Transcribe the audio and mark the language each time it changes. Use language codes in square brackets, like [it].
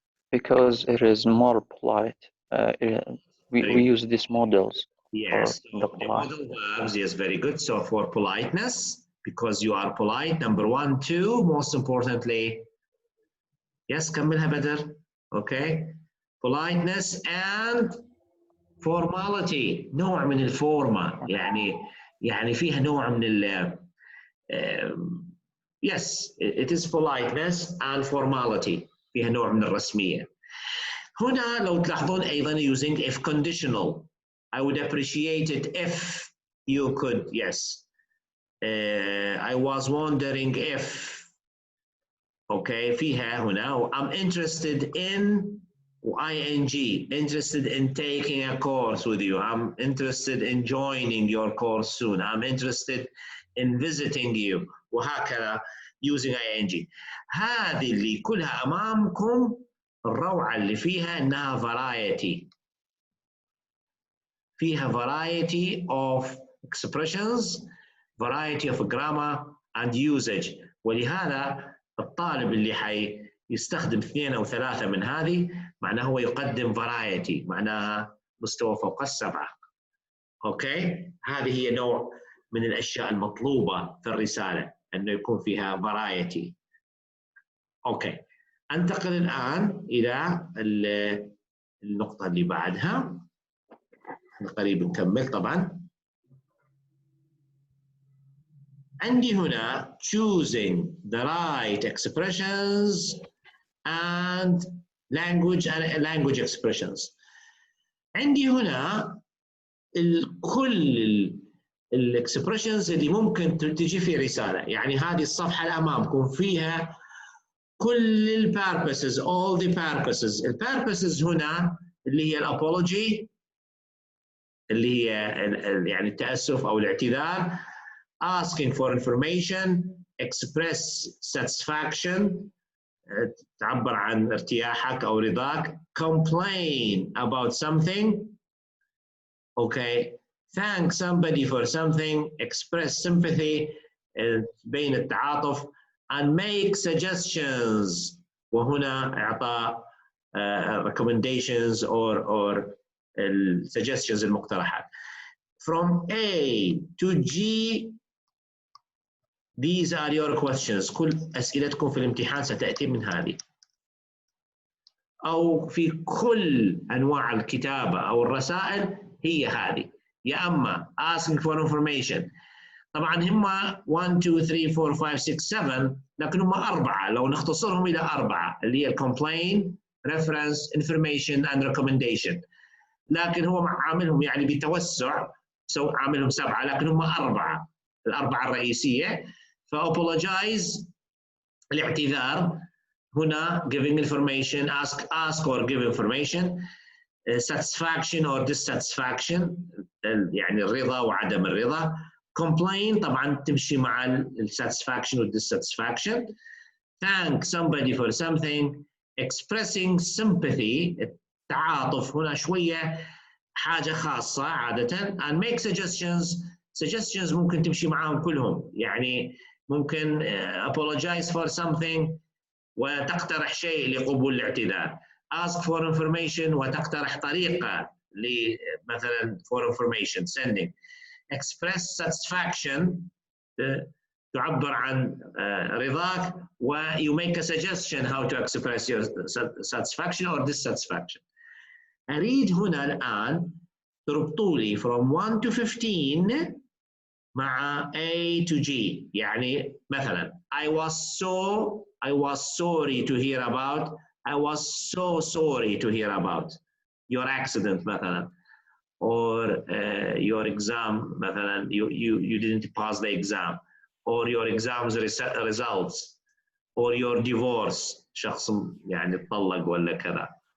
[en] Because it is more polite. We use these models. Yes, for the the model verbs, yes, very good. So for politeness, because you are polite, number 1, 2, most importantly, yes, كملها بدر, okay? Politeness and formality, [ar] نوع من الفورمة, يعني يعني فيها نوع من ال [en] yes it is politeness and formality، [ar] فيها نوع من الرسمية. هنا لو تلاحظون أيضا [en] using if conditional. I would appreciate it if you could yes. I was wondering if. Okay, [ar] فيها هنا [en] I'm interested in ing, interested in taking a course with you. I'm interested in joining your course soon. I'm interested in visiting you. [ar] وهكذا [en] using ing. [ar] هذه اللي كلها أمامكم الروعة اللي فيها إنها variety. [en] فيها variety of expressions, variety of grammar and usage. [ar] ولهذا الطالب اللي حيستخدم 2 أو 3 من هذه معناه هو يقدم variety، معناها مستوى فوق ال7. اوكي، هذه هي نوع من الاشياء المطلوبه في الرساله، انه يكون فيها variety. اوكي، انتقل الان الى النقطه اللي بعدها، قريب نكمل طبعا. عندي هنا [en] choosing the right expressions and language expressions. [ar] عندي هنا كل الاكسبريشنز اللي ممكن تجي في رسالة، يعني هذه الصفحة اللي أمامكم فيها كل البيربسز [en] all the purposes. [ar] البيربسز هنا اللي هي الابولوجي اللي هي يعني التأسف أو الاعتذار، [en] asking for information, express satisfaction [ar] تعبر عن ارتياحك أو رضاك، [en] complain about something، okay, thank somebody for something, express sympathy [ar] بين التعاطف، [en] and make suggestions [ar] وهنا إعطاء [en] recommendations or suggestions المقترحات. From A to G these are your questions. [ar] كل أسئلتكم في الامتحان ستأتي من هذه، أو في كل أنواع الكتابة أو الرسائل هي هذه، يا أما [en] asking for information. [ar] طبعا هم 1 2 3 4 5 6 7 لكن هم 4 لو نختصرهم إلى 4 اللي هي [en] complain, reference, information and recommendation. [ar] لكن هو عاملهم يعني بتوسع عاملهم 7 لكن هم 4 الأربعة الرئيسية. [en] فapologize [ar] الاعتذار هنا [en] giving information, ask or give information, satisfaction or dissatisfaction [ar] يعني الرضا وعدم الرضا. [en] complain [ar] طبعا تمشي مع [en] satisfaction و dissatisfaction. thank somebody for something, expressing sympathy [ar] التعاطف هنا شوية حاجة خاصة عادة. [en] and make suggestions [ar] ممكن تمشي معاهم كلهم، يعني ممكن [en] apologize for something [ar] وتقترح شيء لقبول الاعتذار، [en] ask for information [ar] وتقترح طريقة مثلا [en] for information sending، express satisfaction [ar] تعبر عن رضاك [en] و you make a suggestion how to express your satisfaction or dissatisfaction. [ar] أريد هنا الآن تربطوا لي [en] from 1 to 15 [ar] مع [en] A to G. يعني مثلا I was sorry to hear about, I was so sorry to hear about your accident مثلا, or your exam مثلا you didn't pass the exam, or your exam's results, or your divorce [ar] شخص يعني اتطلق ولا كذا.